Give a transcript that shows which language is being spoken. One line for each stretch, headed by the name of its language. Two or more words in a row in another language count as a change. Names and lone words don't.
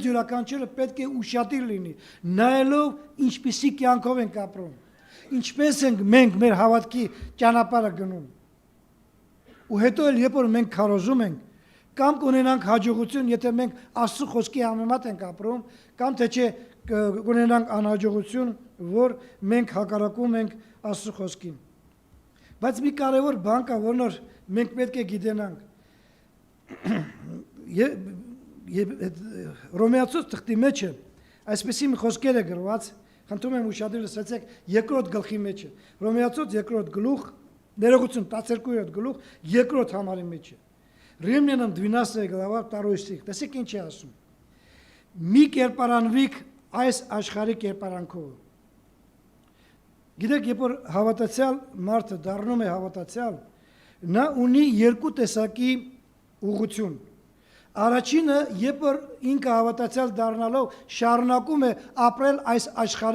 Armenian: յուրաքանչյուրը պետք է ուշադիր լինի, նայելով ինչպիսի կյանքով ենք ապրում, ինչպես ենք մենք մեր հավատքի ճանապարհը գնում։ Ու հետո էլ երբ որ մենք քարոզում ենք, կամ կունենանք հաջողություն, եթե մենք Աստծո խոսքի համեմատ ենք ապրում, կամ թե չէ կունենանք անհաջողություն, որ մենք հակառակում ենք Աստծո խոսքին։ Բայց մի կարևոր բան կա, որն որ մենք պետք է գիտենանք։ Հռոմեացոց թղթի մեջ է այսպեսի մի խոսքեր է գրված, խնդրում եմ ուշադրել լսեցեք, երկրորդ գլխի մեջ է։ Հռոմեացոց երկրորդ գլուխ, ներողություն 12-րդ գլուխ, երկրորդ համարի մեջ է։ Римлянам
Russian: 12 глава 2 стих։
Armenian: Տեսեք ինչ է ասում։ Մի կերպարանվիկ այս աշխարհի կերպարանքով։ Գիտեք, երբ որ հավատացյալ մարդը դառնում է հավատացյալ, նա ունի երկու տեսակի ուղղություն։ Առաջինը, երբ որ ինքը հավատացյալ դառնալով շարունակում է ապրել այս աշխարհի